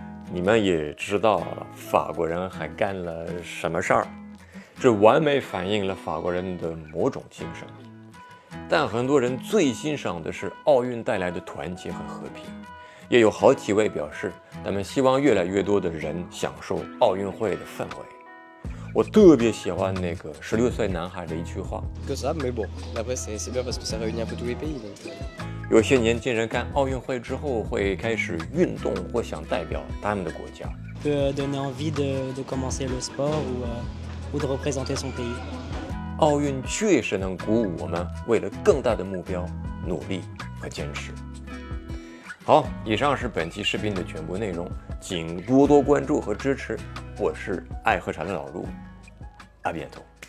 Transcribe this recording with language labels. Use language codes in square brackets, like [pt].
[zh] 你们也知道法国人还干了什么事儿，这完美反映了法国人的某种精神。但很多人最欣赏的是奥运带来的团结和和平。也有好几位表示，他们希望越来越多的人享受奥运会的氛围。我特别喜欢那个16岁男孩的一句话。 [fr] Que ça, mais bon, après c'est bien parce que ça réunit un peu tous les pays. [zh] 有些年轻人看奥运会之后会开始运动或想代表他们的国家。 [fr] Peut donner envie de commencer le sport ou de représenter son pays. [zh] 奥运确实能鼓舞我们为了更大的目标努力和坚持。好，以上是本期视频的全部内容，请多多关注和支持。我是爱喝茶的老陆，阿比安头。